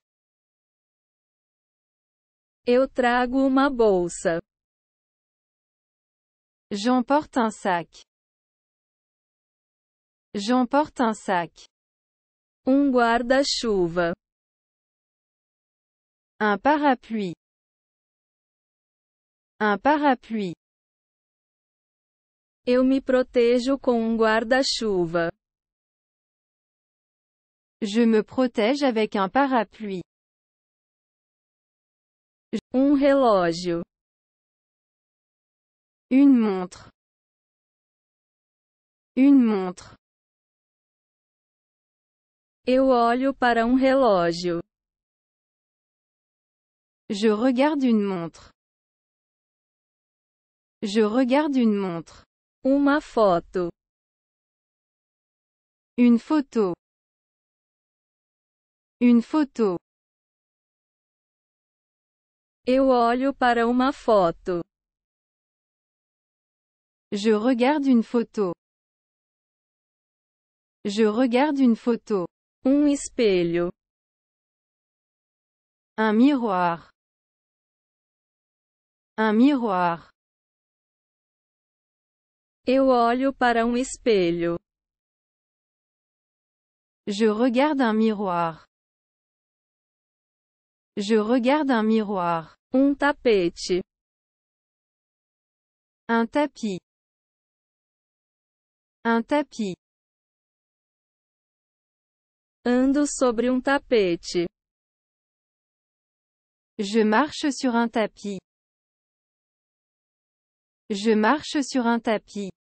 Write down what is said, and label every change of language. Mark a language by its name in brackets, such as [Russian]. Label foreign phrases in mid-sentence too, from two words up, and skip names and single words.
[Portuguese] Eu trago uma bolsa. [French] J'emporte un sac. J'emporte un sac. [Portuguese] Guarda-chuva. [French] Un parapluie. Un parapluie. [Portuguese] Eu me protejo com guarda-chuva. [French] Je me protège avec un parapluie. [Portuguese] Relógio. [French] Une montre. Une montre. [Portuguese] Eu olho para relógio. [French] Je regarde une montre. Je regarde une montre. [Portuguese] Uma foto. [French] Une photo. Une photo. [Portuguese] Eu olho para uma foto. [French] Je regarde une photo. Je regarde une photo. [Portuguese] Espelho. [French] Un miroir. Un miroir. [Portuguese] Eu olho para espelho. [French] Je regarde un miroir. Je regarde un miroir. [Portuguese] Tapete. [French] Un tapis. Un tapis. [Portuguese] Ando sobre tapete. [French] Je marche sur un tapis. Je marche sur un tapis.